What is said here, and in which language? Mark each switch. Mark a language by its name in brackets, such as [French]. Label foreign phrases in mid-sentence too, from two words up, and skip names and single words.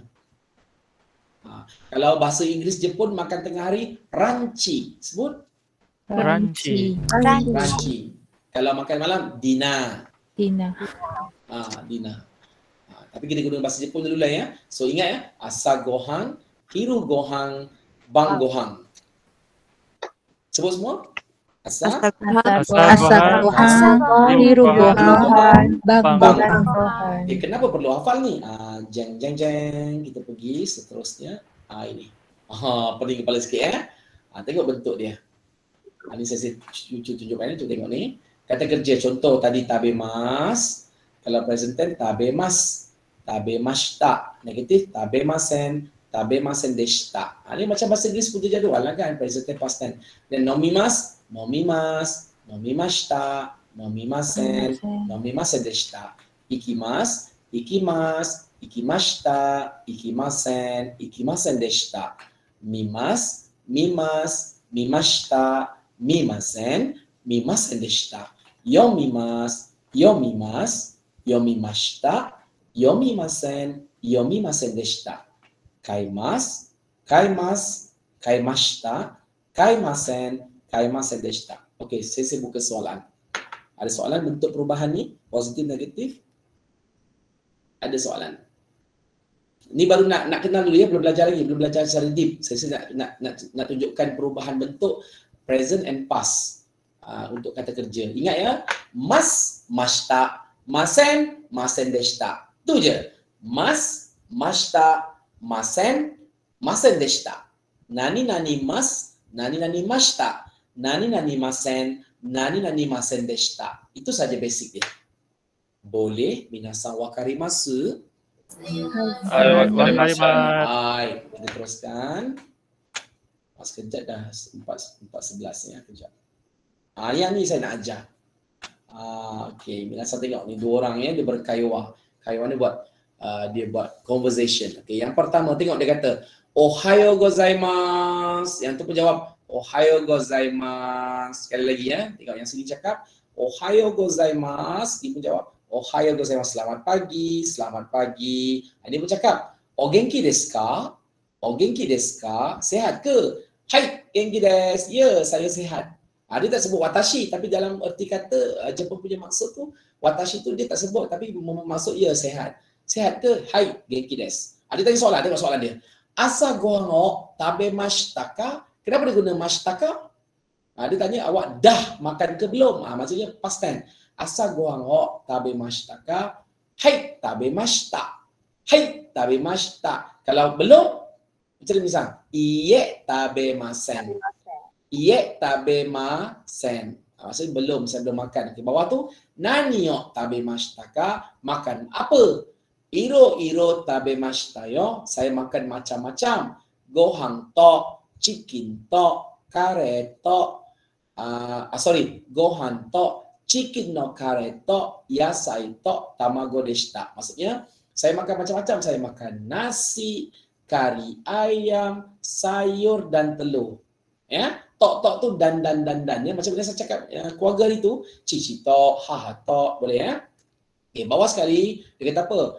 [Malay] Kalau bahasa Inggeris Jepun makan tengah hari, ranchi. Sebut? Ranchi. Kalau makan malam, dinner. Dinner. Dinner. Tapi kita guna bahasa Jepun dulu lah ya. So ingat ya, [Japanese] 朝ご飯、昼ご飯、晩ご飯. [Malay] Sebut semua? [Japanese] 朝ご飯、昼ご飯、晩ご飯. [Malay] Kenapa perlu hafal ni? Jeng kita pergi seterusnya. Ini. Pening kepala sikit ya. Tengok bentuk dia. Ini saya tunjukkan ni, cuba tengok ni. Kata kerja contoh tadi tabemas. Kalau [English] present tense [Japanese] 食べます、食べました. Negatif 食べません、食べませんでした. [Malay] Ini macam bahasa Inggeris punya jadual lah kan, [English] present tense past tense. [Malay] Dan nomimas, [Japanese] 飲みました、飲みません、飲みませんでした. 行きます、行きました、行きませんでした. 見ます、見ました、見ませんでした. 読みました、読みませんでした. 買いました、買いませんでした. [Malay] Okey, saya buka soalan. Ada soalan bentuk perubahan ni? Positif, negatif? Ada soalan? Ni baru nak kenal dulu ya, belum belajar lagi, belum belajar secara deep. Saya nak tunjukkan perubahan bentuk [English] present and past [Malay] untuk kata kerja. Ingat ya, [Japanese] ました、ませんでした. Tu je. ました、ませんでした. 何ました、何ませんでした. [Malay] Itu saja basic dia. Boleh [Japanese] みなさん分かります. [Malay] Hai, kita teruskan. Sekejap dah 4:11 ya, kejap. Yang ni saya nak ajar. Okey, minasan tengok ni dua orang ya, dia berkaiwa. Kaiwa ni dia buat conversation. Okey, yang pertama tengok dia kata [Japanese] おはようございます. [Malay] Yang tu pun jawab [Japanese] おはようございます. [Malay] Sekali lagi ya, tengok yang sini cakap [Japanese] おはようございます, [Malay] dia pun jawab [Japanese] おはようございます, [Malay] selamat pagi, selamat pagi. [Japanese] Ini pun cakap お元気ですか?お元気ですか? [Malay] Sehat ke? Hai, [Japanese] 元気です. [Malay] Ya, saya sehat. Dia tak sebut watashi, tapi dalam erti kata Jepun punya maksud tu, watashi tu dia tak sebut, tapi maksud ya sehat. Sehat ke? Hai, [Japanese] 元気です. [Malay] Dia tanya soalan, tengok soalan dia. [Japanese] 朝ご飯を食べましたか? [Malay] Kenapa dia guna mashita? Dia tanya awak dah makan ke belum? Maksudnya past tense. [Japanese] 朝ご飯を食べましたか? はい、食べました。はい、食べました. [Malay] Kalau belum, macam ni misal. [Japanese] いいえ食べません。いいえ食べません. [Malay] Maksudnya belum, saya belum makan. Di bawah tu, [Japanese] 何を食べましたか? Makan apa? いろ食べましたよ. [Malay] Saya makan macam-macam. [Japanese] ご飯と、チキンと、カレーと. ご飯と、チキンのカレーと、野菜と, 卵でした. [Malay] Maksudnya, saya makan macam-macam. Saya makan nasi, kari ayam, sayur dan telur. Ya, tok tu dan. Ya, macam mana saya cakap keluarga itu, [Japanese] ちちと、ははと, [Malay] boleh ya? Bawah sekali dia kata apa?